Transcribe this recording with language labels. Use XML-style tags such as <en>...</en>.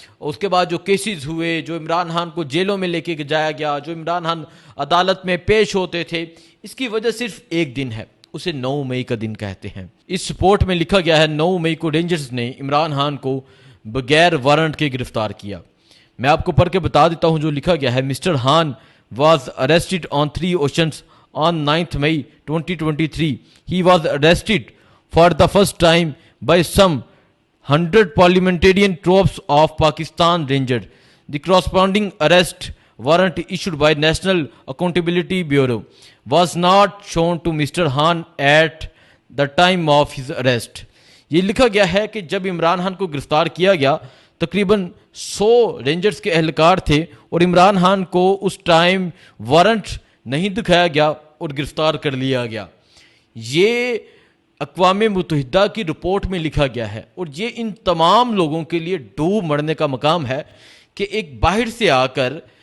<ur>اس کے بعد جو کیسز ہوئے، جو عمران خان کو جیلوں میں لے کے جایا گیا، جو عمران خان عدالت میں پیش ہوتے تھے، اس کی وجہ صرف ایک دن ہے، اسے 9 مئی کا دن کہتے ہیں۔ اس رپورٹ میں لکھا گیا ہے 9 مئی کو رینجرز نے عمران خان کو بغیر وارنٹ کے گرفتار کیا۔ میں آپ کو پڑھ کے بتا دیتا ہوں جو لکھا گیا ہے۔ Mister Khan</ur> <en>was arrested on 3 occasions on 9th May 2023. He was arrested for the first time by some 100 parliamentarian troops of Pakistan Rangers. The corresponding arrest warrant issued by National Accountability Bureau was not shown to Mr. Khan at the time of his arrest.</en> <ur>یہ لکھا گیا ہے کہ جب عمران خان کو گرفتار کیا گیا تقریباً 100 رینجرز کے اہلکار تھے، اور عمران خان کو اس ٹائم وارنٹ نہیں دکھایا گیا اور گرفتار کر لیا گیا۔ یہ اقوام متحدہ کی رپورٹ میں لکھا گیا ہے، اور یہ ان تمام لوگوں کے لیے ڈوب مرنے کا مقام ہے کہ ایک باہر سے آ کر</ur>